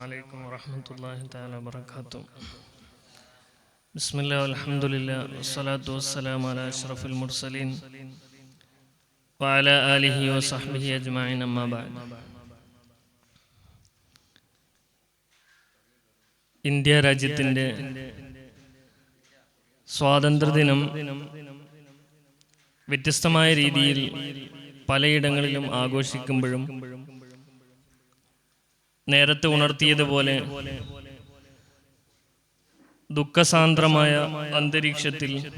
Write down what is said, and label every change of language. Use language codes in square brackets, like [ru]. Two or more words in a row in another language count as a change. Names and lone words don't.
[ar] عليكم ورحمة الله تعالى وبركاته. بسم الله والحمد لله والصلاة والسلام على أشرف المرسلين وعلى آله وصحبه أجمعين أما بعد. [ml] ഇന്ത്യ രാജ്യത്തിൻ്റെ സ്വാതന്ത്ര്യദിനം വ്യത്യസ്തമായ രീതിയിൽ പലയിടങ്ങളിലും ആഘോഷിക്കുമ്പോഴും നേരത്തെ ഉണർത്തിയതുപോലെ ദുഃഖസാന്ദ്രമായ അന്തരീക്ഷത്തിൽ